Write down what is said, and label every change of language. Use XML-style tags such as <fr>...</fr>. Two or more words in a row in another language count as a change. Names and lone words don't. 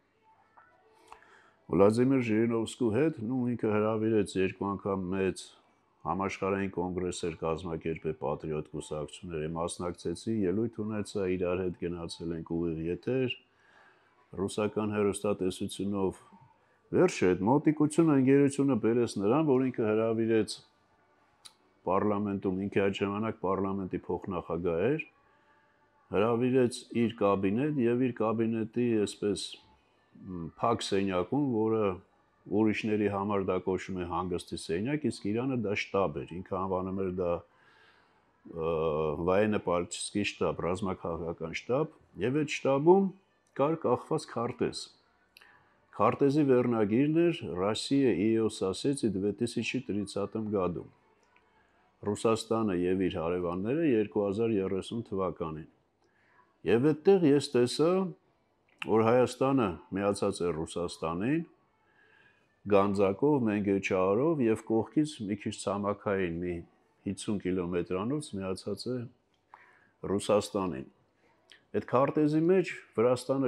<hy>Վլադիմիր Ժիրինովսկու հետ, ինքը հրավիրեց 2 անգամ մեծ համաշխարհային կոնգրեսներ կազմակերպել պատրիոտ կուսակցությունների, մասնակցեցի, ելույթ ունեցա, իրար հետ գնացել ենք ուղիղ եթեր, ռուսական հեռուստատեսությունով։ Վերջը այդ մոտիկությունը ընկերությունը բերեց նրան, որ ինքը հրավիրեց պարլամենտում, ինքը այդ ժամանակ պարլամենտի փոխնախագահ էր, հրավիրեց իր կաբինետ եւ իր կաբինետի այսպես փակ սենյակում, որը ուրիշների համար դա կոչվում է հանգստի սենյակ, իսկ իրանը դա շտաբ էր, ինքը անվանում էր</hy> <ru>դա военно-политический штаб,</ru> <hy>ռազմաքաղաքական շտաբ, եւ այդ շտաբում կար կախված քարտեզ։ Քարտեզի վերնագիրն էր</hy> <ru>Россия и ее соседи в 2030 году։</ru> <hy>Ռուսաստանը եւ իր հարևանները 2030 թվականին։ Եվ այդտեղ ես տեսա, որ Հայաստանը միացած է Ռուսաստանին, Գանձակով, Մենգեչարով եւ կողքից մի քիչ ցամաքային մի 50 կիլոմետրանոց միացած է Ռուսաստանին։ Այդ քարտեզի մեջ Վրաստանը</hy>